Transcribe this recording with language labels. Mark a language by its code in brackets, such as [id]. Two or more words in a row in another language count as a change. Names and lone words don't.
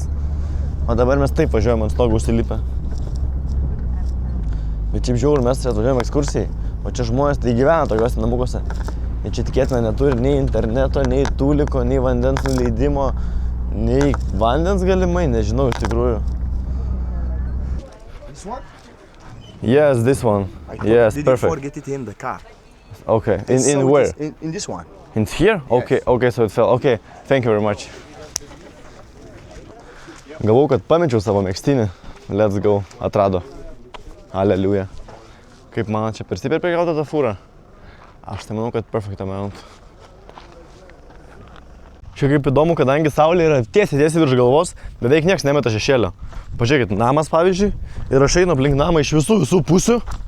[lt] O dabar mes taip važiuojam ant stogo užsilipę. Bet šiaip žiauru, mes čia atvažiuojam ekskursijai, o čia žmonės tai gyvena tokiuose namukuose. Ir čia tikėtina neturi nei interneto, nei tūliko, nei vandens nuleidimo, nei vandens galimai, nežinau iš tikrųjų. [en] This one? Yes, this one. Yes, Did perfect. you forget it in the car? Okay, in So it where? is in this one. In here? Okay, okay, so it fell. Okay, thank you very much. [lt] Galvau, kad pamečiau savo megztinį. [en] Let's go. [lt] Atrado. Aleliuja. Kaip man čia per stipriai prigauta ta fūra? Aš tai manau, kad [en] perfect amount. [lt] Čia kaip įdomu, kadangi saulė yra tiesiai virš galvos, beveik nieks nemeta šešėlio. Pažiūrėkit, namas pavyzdžiui, ir aš einu aplink namą iš visų pusių.